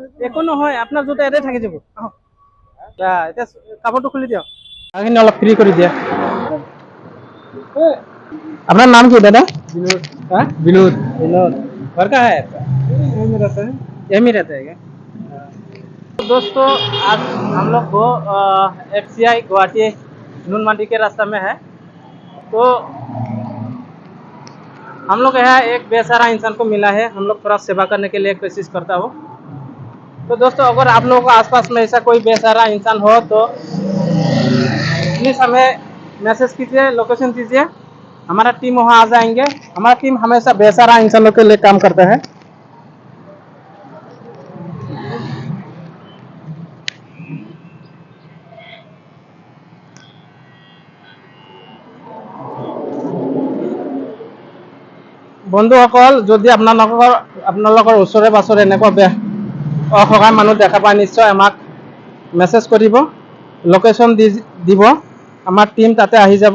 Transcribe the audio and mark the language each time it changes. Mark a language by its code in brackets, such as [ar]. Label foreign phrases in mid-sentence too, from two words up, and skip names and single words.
[as] একো নহয়, আপোনাৰ জোতা ইয়াতে থাকি যাব। আহক এতিয়া কাপোৰটো খুলি দিয়ক, আগখিনি অলপ ফ্ৰী কৰি দিয়া। [hi] अपना नाम क्या दादा? विनोद। हाँ विनोद। विनोद घर का है आपका? यहीं में रहता है। यहीं में रहता है क्या? तो दोस्तों आज हम लोग को FCI गुवाहाटी नून मंडी के रास्ता में है। तो हम लोग यहाँ एक बेसहारा इंसान को मिला है, हम लोग थोड़ा सेवा करने के लिए कोशिश करता हूँ। तो दोस्तों अगर आप लोगों को आसपास में ऐसा कोई बेसहारा इंसान हो तो प्लीज़ हमें मैसेज कीजिए, लोकेशन दीजिए, हमारा टीम वहाँ आ जाएंगे। हमारा टीम हमेशा बेसहारा इंसानों के लिए काम करता है। [as] বন্ধুসকল যদি আপোনালোকৰ ওচৰে পাছৰে এনেকুৱা অসহায় মানুহ দেখা পায় নিশ্চয় আমাক মেছেজ কৰিব, লোকেশ্যন দিব, আমাৰ টিম তাতে আহি যাব।